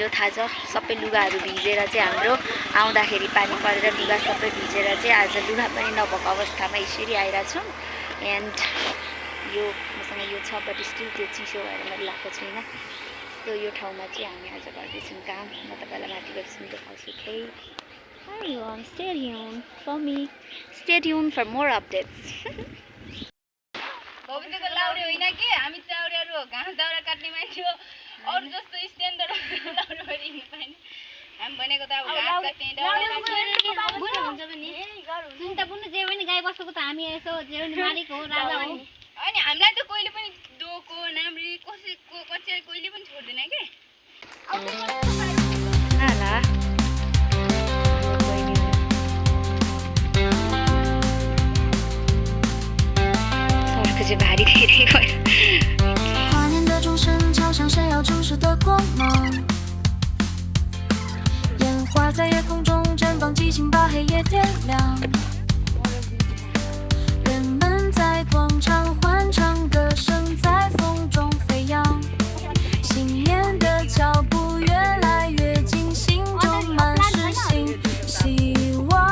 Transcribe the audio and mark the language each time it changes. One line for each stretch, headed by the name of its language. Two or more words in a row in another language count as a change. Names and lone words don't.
Nepali: थाहा छ सबै लुगाहरू भिजेर चाहिँ हाम्रो आउँदाखेरि पानी परेर लुगा सबै भिजेर चाहिँ आज लुगा पनि नभएको अवस्थामा यसरी आइरहेको छौँ एन्ड यो मसँग यो छ
English: but still
Nepali: त्यो चिसो भएर मैले लगाएको छुइनँ सो यो ठाउँमा चाहिँ हामी आज गर्दैछौँ काम म तपाईँलाई माथि गर्छु देखाउँछु केही
English: Stay tuned for more updates.
Nepali: गोविन्दको लाउरे होइन कि हामी चाउरेहरू हो घाँस दाउरा काट्ने मान्छे हो अरू जस्तो स्ट्यान्डर्ड लाउरे भएर हिँड्नु पाएन हामी भनेको त अब घाँस काट्ने चिन्ता पुग्नु जे पनि गाई बसेको त हामी यसो जे पनि मालिक हो राजा हो अनि हामीलाई त कहिले पनि डोको नाम्री कसैको कचेरी कहिले पनि छोड्दैन के भारी धेरै भयो
Chinese: 华年的钟声敲响闪耀注视的光芒，烟花在夜空中绽放，激情把黑夜点亮。人们在广场欢唱，歌声在风中飞扬，新年的脚步越来越近，心中满是希望。